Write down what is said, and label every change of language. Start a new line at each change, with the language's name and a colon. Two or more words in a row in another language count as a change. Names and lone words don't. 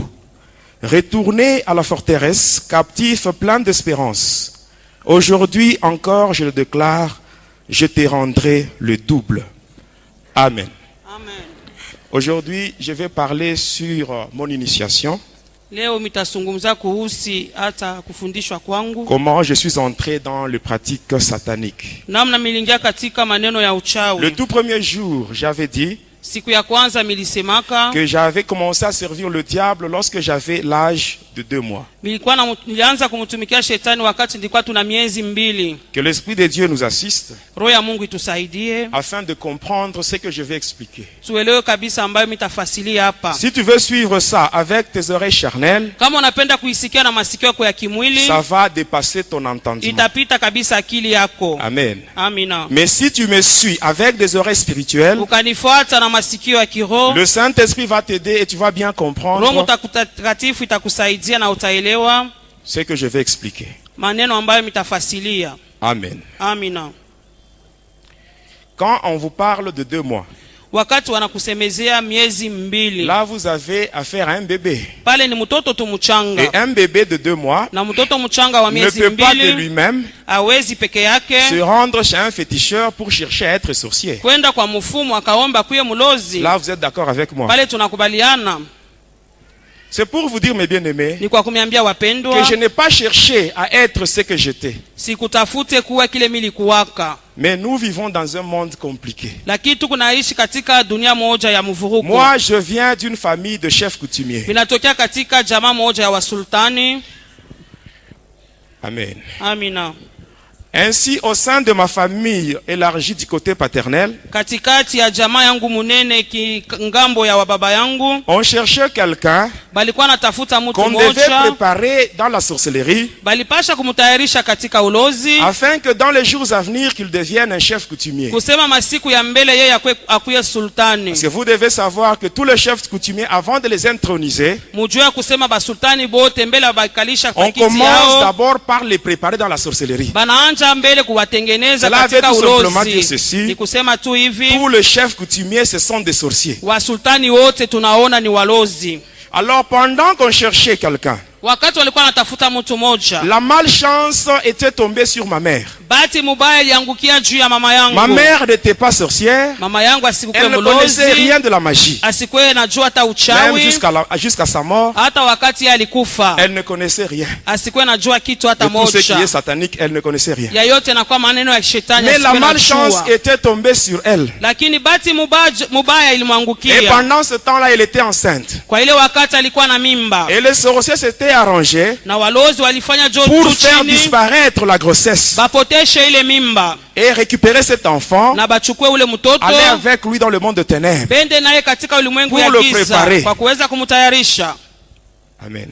French: Retournez à la forteresse, captifs pleins d'espérance. Aujourd'hui encore, je le déclare, je te rendrai le double. Amen. Amen. Aujourd'hui, je vais parler sur mon initiation.
Swahili: Leo mitasungumza kuhusi hata kufundishwa kwangu.
French: Comment je suis entré dans les pratiques sataniques.
Swahili: Namna milingia katika maneno ya uchawi.
French: Le tout premier jour, j'avais dit
Swahili: Siku ya kwanza milisemaka
French: que j'avais commencé à servir le diable lorsque j'avais l'âge de 2 mois.
Swahili: nilianza kumtumikia shetani wakati nilikuwa tuna miezi 2.
French: Que l'Esprit de Dieu nous assiste
Swahili: Roho ya Mungu itusaidie
French: afin de comprendre ce que je vais expliquer.
Swahili: tuelewe kabisa ambayo mitafasilia hapa.
French: Si tu veux suivre ça avec tes oreilles charnelles,
Swahili: Kama unapenda kuisikia na masikio yako ya kimwili,
French: ça va dépasser ton entendement.
Swahili: itapita kabisa akili yako.
French: Amen.
Swahili: Amina.
French: Mais si tu me suis avec des oreilles spirituelles,
Swahili: Ukanifuata na masikio ya kiroho,
French: le Saint-Esprit va t'aider et tu vas bien
Swahili: Roho
French: comprendre
Swahili: Mtakatifu itakusaidia na utaelewa
French: ce que je vais expliquer.
Swahili: maneno ambayo mitafasilia.
French: Amen.
Swahili: Amina.
French: Quand on vous parle de 2 mois,
Swahili: Wakati wanakusemezea miezi 2,
French: là vous avez affaire à un bébé.
Swahili: pale ni mtoto tu
French: Et
Swahili: mchanga,
French: un bébé de 2 mois
Swahili: na mtoto mchanga wa
French: ne
Swahili: miezi
French: peut pas de
Swahili: 2
French: lui-même
Swahili: hawezi peke yake
French: se rendre chez un féticheur pour chercher à être sorcier.
Swahili: kwenda kwa mfumu akaomba kuye mlozi.
French: Là vous êtes d'accord avec moi.
Swahili: Pale tunakubaliana.
French: C'est pour vous dire, mes bien-aimés,
Swahili: Ni kwa kumiambia
French: que
Swahili: wapendwa,
French: je n'ai pas cherché à être ce que j'étais.
Swahili: sikutafute kuwa kile milikuwaka,
French: Mais nous vivons dans un monde compliqué.
Swahili: lakini tukunaishi katika dunia moja ya mvuruko.
French: Moi, je viens d'une famille de chefs coutumiers.
Swahili: Vinatokea katika jamaa moja ya wasultani.
French: Amen.
Swahili: Amina.
French: Ainsi, au sein de ma famille élargie du côté paternel,
Swahili: Katikati ya jamaa yangu munene ngambo ya wababa yangu,
French: on cherchait quelqu'un
Swahili: balikuwa natafuta mtu
French: qu'on devait
Swahili: moja,
French: préparer dans la sorcellerie
Swahili: balipasha kumtayarisha katika ulozi,
French: afin que dans les jours à venir, qu'il devienne un chef coutumier.
Swahili: kusema masiku ya mbele yeye akuye sultani.
French: Parce que vous devez savoir que tous les chefs coutumiers, avant de les introniser,
Swahili: Mujue kusema basultani bote mbele bakalisha
French: on
Swahili: pakiti
French: commence
Swahili: yao,
French: d'abord par les préparer dans la sorcellerie.
Swahili: banaanja mbele kuwatengeneza
French: Cela veut
Swahili: katika
French: tout simplement dire
Swahili: ulozi.
French: ceci.
Swahili: Ni kusema tu hivi,
French: Tous les chefs coutumiers, ce sont des sorciers.
Swahili: wasultani wote tunaona ni walozi.
French: Alors, pendant qu'on cherchait quelqu'un,
Swahili: Wakati walikuwa natafuta mtu moja,
French: la malchance était tombée sur ma mère.
Swahili: bahati mubaya iliangukia juu ya mama yangu.
French: Ma mère n'était pas sorcière.
Swahili: Mama yangu asikuwe
French: Elle ne connaissait
Swahili: mlozi,
French: rien de la magie.
Swahili: asikuwe najua hata
French: Même
Swahili: uchawi,
French: jusqu'à sa mort,
Swahili: hata wakati yeye alikufa
French: elle ne connaissait rien.
Swahili: asikuwe najua kitu hata
French: De tout ce qui est
Swahili: moja.
French: satanique, elle ne connaissait rien.
Swahili: Ya yote nakuwa maneno ya shetani,
French: Mais la
Swahili: asikuwe
French: malchance
Swahili: najua.
French: était tombée sur elle.
Swahili: Lakini bahati mubaya
French: Et
Swahili: ilimwangukia.
French: pendant ce temps-là, elle était enceinte.
Swahili: Kwa ile wakati alikuwa na mimba,
French: Et les sorciers s'étaient arrangés
Swahili: na walozi walifanya
French: pour
Swahili: juu
French: faire
Swahili: chini
French: disparaître la grossesse
Swahili: bapoteshe ile mimba
French: et récupérer cet enfant,
Swahili: na bachukue ule mtoto
French: aller avec lui dans le monde de ténèbres.
Swahili: bende naye katika ulimwengu
French: Pour
Swahili: ya
French: le
Swahili: giza
French: préparer.
Swahili: kwa kuweza kumtayarisha.
French: Amen.